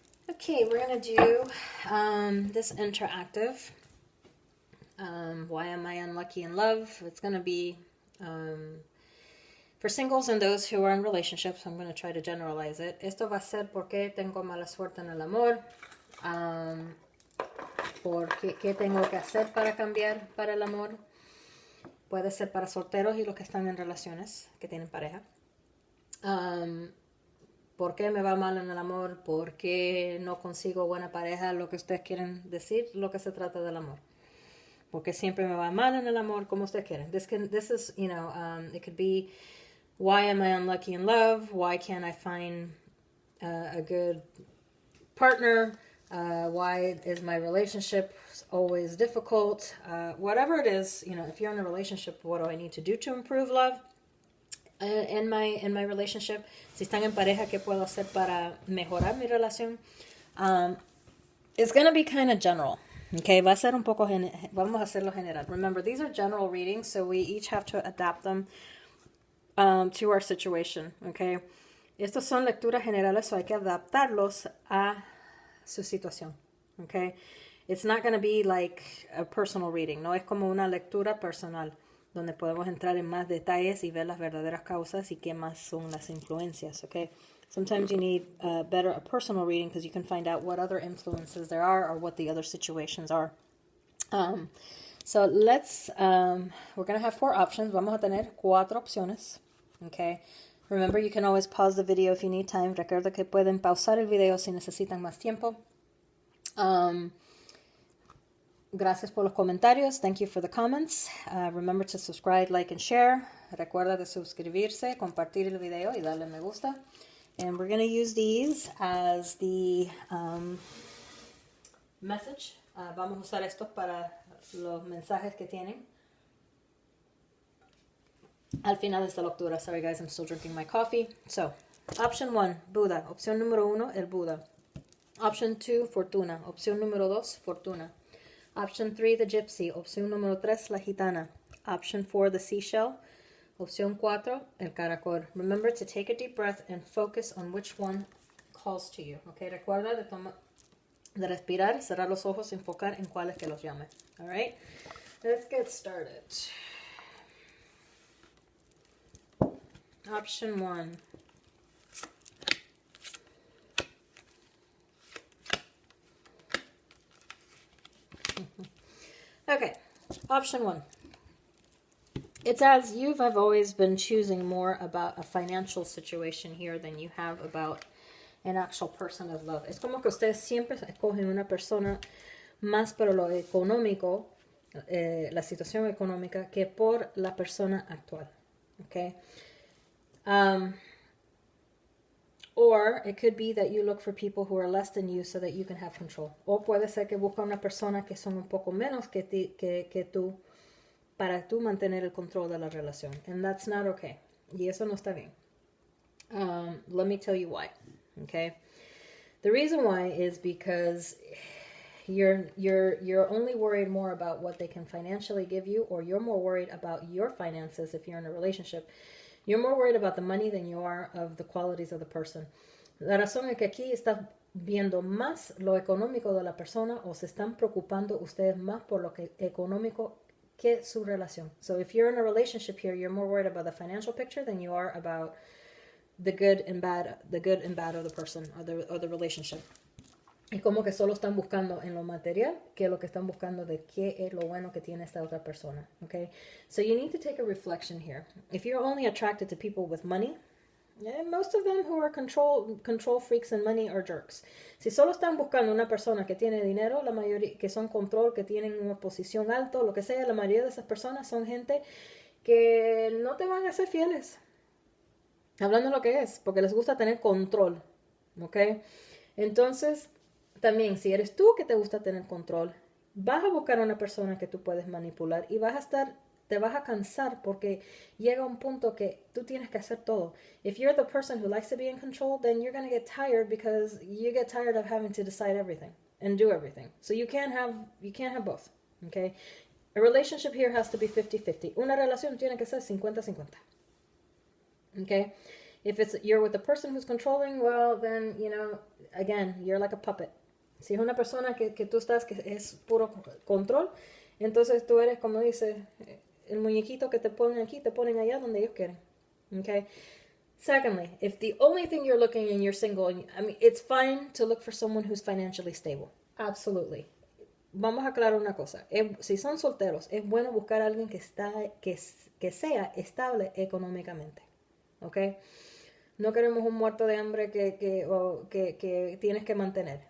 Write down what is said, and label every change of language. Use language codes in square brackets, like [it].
[en] Okay, we're going to do this interactive. Why am I unlucky in love? It's going to be for singles and those who are in relationships. I'm going to try to generalize it. [es] Esto va a ser por qué tengo mala suerte en el amor. Por qué tengo que hacer para cambiar para el amor. Puede ser para solteros y los que están en relaciones, que tienen pareja. ¿Por qué me va mal en el amor? ¿Por qué no consigo buena pareja? Lo que ustedes quieren decir, lo que se trata del amor. Porque siempre me va mal en el amor, como ustedes quieren. [en] This is, it could be, why am I unlucky in love? Why can't I find a good partner? Why is my relationship always difficult? Whatever it is, if you're in a relationship, what do I need to do to improve love? In my relationship, [es] si están en pareja, ¿qué puedo hacer para mejorar mi relación? [en] It's going to be kind of general. [es] Okay, va a ser un poco vamos a hacerlo general. [en] Remember, these are general readings, so we each have to adapt them to our situation. [es] Okay, estos son lecturas generales, so hay que adaptarlos a su situación. [en] Okay, it's not going to be like a personal reading. [es] No es como una lectura personal, donde podemos entrar en más detalles y ver las verdaderas causas y qué más son las influencias, okay? [en] Sometimes you need a personal reading because you can find out what other influences there are or what the other situations are. So let's, we're going to have 4 options. [es] Vamos a tener 4 opciones, [en] okay? Remember, you can always pause the video if you need time. [es] Recuerda que pueden pausar el video si necesitan más tiempo. Gracias por los comentarios. [en] Thank you for the comments. Remember to subscribe, like, and share. [es] Recuerda de suscribirse, compartir el video y darle me gusta. [en] And we're going to use these as the message. [es] Vamos a usar estos para los mensajes que tienen al final de esta lectura. [en] Sorry guys, I'm still drinking my coffee. So, option 1, Buda. [es] Opción número 1, el Buda. [en] Option 2, Fortuna. [es] Opción número 2, Fortuna. [en] Option 3, the Gypsy. [es] Opción número 3, la Gitana. [en] Option 4, the Seashell. [es] Opción 4, el Caracol. [en] Remember to take a deep breath and focus on which one calls to you. [es] Okay, recuerda de respirar, cerrar los ojos y enfocar en cuáles que los llame. [en] All right, let's get started. Option 1. Okay, option 1. It's as you have always been choosing more about a financial situation here than you have about an actual person of love. [es] Es como que ustedes siempre escogen una persona más por lo económico, la situación económica, que por la persona actual. [en] Okay? Or it could be that you look for people who are less than you so that you can have control. [es] O puede ser que busca una persona que son un poco menos que tú para tú mantener el control de la relación. [en] And that's not okay. [es] Y eso no está bien. [en] Let me tell you why. Okay? The reason why is because you're only worried more about what they can financially give you, or you're more worried about your finances if you're in a relationship. You're more worried about the money than you are of the qualities of the person. [es] La razón es que aquí estás viendo más lo económico de la persona, o se están preocupando ustedes más por lo que económico que su relación. [en] So if you're in a relationship here, you're more worried about the financial picture than you are about the good and bad of the person or the relationship. [es] Y como que solo están buscando en lo material que lo que están buscando de qué es lo bueno que tiene esta otra persona. [en] Okay? So you need to take a reflection here. If you're only attracted to people with money, most of them who are control freaks and money are jerks. [es] Si solo están buscando una persona que tiene dinero, la mayoría que son control, que tienen una posición alta, lo que sea, la mayoría de esas personas son gente que no te van a ser fieles. Hablando de lo que es, porque les gusta tener control. ¿Ok? Entonces, también, si eres tú que te gusta tener control, vas a buscar a una persona que tú puedes manipular y te vas a cansar porque llega un punto que tú tienes que hacer todo. [en] If you're the person who likes to be in control, then you're going to get tired because you get tired of having to decide everything and do everything. So you can't have both. Okay? A relationship here has to be 50-50. [es] Una relación tiene que ser 50-50. [en] Okay? If you're with the person who's controlling, well, then, you know, again, you're like a puppet. [es] Si es una persona que tú estás, que es puro control, entonces tú eres, como dice, el muñequito que te ponen aquí, te ponen allá donde ellos quieren. [en] Okay? Secondly, if the only thing you're looking and you're single, I mean, it's fine to look for someone who's financially stable. Absolutely. [es] Vamos a aclarar una cosa. Si son solteros, es bueno buscar a alguien que sea estable económicamente. ¿Ok? No queremos un muerto de hambre que tienes que mantener.